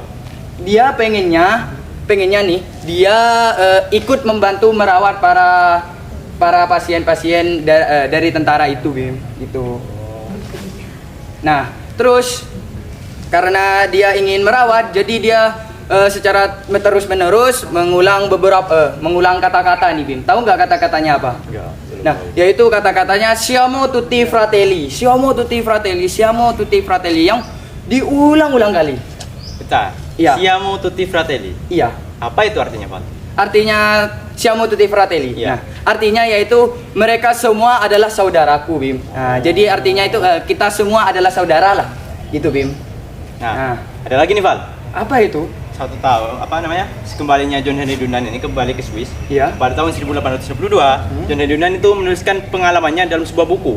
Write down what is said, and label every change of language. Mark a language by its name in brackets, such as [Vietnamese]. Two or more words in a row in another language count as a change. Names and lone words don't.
[Indonesian] dia pengennya nih dia ikut membantu merawat para pasien-pasien dari tentara itu Bim, gitu. Nah, terus karena dia ingin merawat, jadi dia secara terus-menerus mengulang kata-kata nih Bim. Tahu nggak kata-katanya apa? Enggak. Nah, yaitu kata-katanya [Italian] siamo tutti fratelli, siamo tutti fratelli, siamo tutti fratelli, [Indonesian] yang diulang-ulang kali. Bentar. Iya. [Italian] Siamo tutti fratelli. [Indonesian] Iya. Apa itu artinya, Pak? [Italian] Artinya siamo tutti fratelli. [Indonesian] Iya. Nah, artinya yaitu mereka semua adalah saudaraku, Bim. Nah, jadi artinya itu kita semua adalah saudara lah, gitu, Bim. Nah, ada lagi nih, Val. Apa itu? Satu tahun, kembalinya John Henry Junand ini kembali ke Swiss. Iya. Pada tahun 1862, John Henry Junand itu menuliskan pengalamannya dalam sebuah buku.